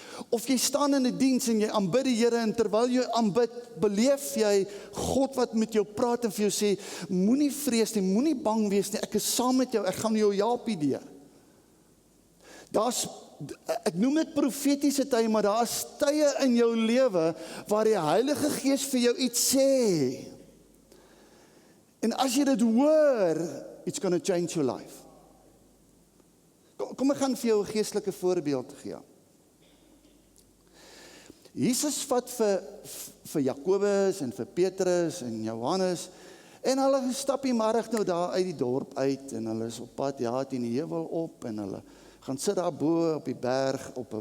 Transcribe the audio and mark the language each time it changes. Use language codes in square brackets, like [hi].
[af] Of jy staan in 'n diens en jy aanbid die Here en terwyl jy aanbid, beleef jy God wat met jou praat en vir jou sê, moenie vrees nie, moenie bang wees nie, ek is saam met jou, ek gaan jou help hierdeur. Ek noem dit profetiese tye, maar daar is tye in jou lewe waar die Heilige Gees vir jou iets sê. En as jy dit hoor, [en] it's gonna change your life. [af] Kom ek gaan vir jou 'n geestelike voorbeeld gee. Jesus vat vir Jakobus en vir Petrus en Johannes en hulle stap die middag nou daar uit die dorp uit en hulle is op pad, teen die heuwel op en hulle gaan sit daar bo op die berg,